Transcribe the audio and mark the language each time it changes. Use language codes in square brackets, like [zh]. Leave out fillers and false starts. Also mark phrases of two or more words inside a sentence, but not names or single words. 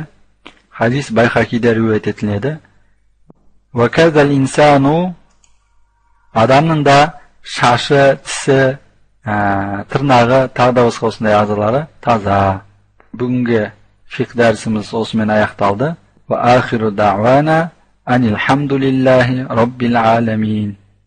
[kk] Хадис Байхақида риуаят етіледі. [ar] وكذلك الإنسان, [kk] адамның да шашы, тісі, тырнағы, тағы да басқа осындай ағзалары таза. Бүгінгі фиқ дәрісіміз осымен аяқталды. [ar] وآخر دعوانا أن الحمد لله رب العالمين.